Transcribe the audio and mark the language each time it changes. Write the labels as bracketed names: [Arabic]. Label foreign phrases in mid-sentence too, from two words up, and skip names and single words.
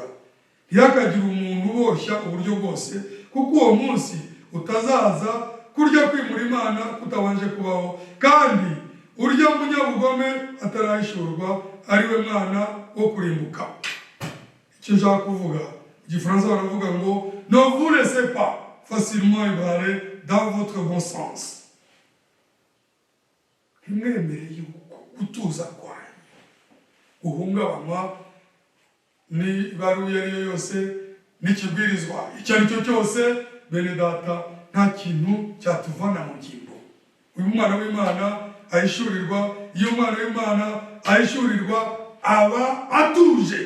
[Kinyarwanda] Ntihakagire umuntu uboshya uburyo bwose, kuko uwo munsi utazaza kurya kwimura Imana kutabanje kubaho, kandi urya munyabugome atarahishurwa ari we mwana wo kurimbuka. Icyo nshaka kuvuga, Igifaransa baravuga ngo [French] ne vous laissez pas facilement ébranler dans votre bon sens. [Kinyarwanda] Ntimwemere yuko gutuza kwanyu guhungabanywa n'ibaruwa iyo ari yo yose n'ikibwirizwa icyo ari cyo cyose. Bene data, nta kintu cyatuvana mu ngingo. Uyu mwana w'Imana ahishurirwa, iyo umwana w'Imana ahishurirwa aba atuje.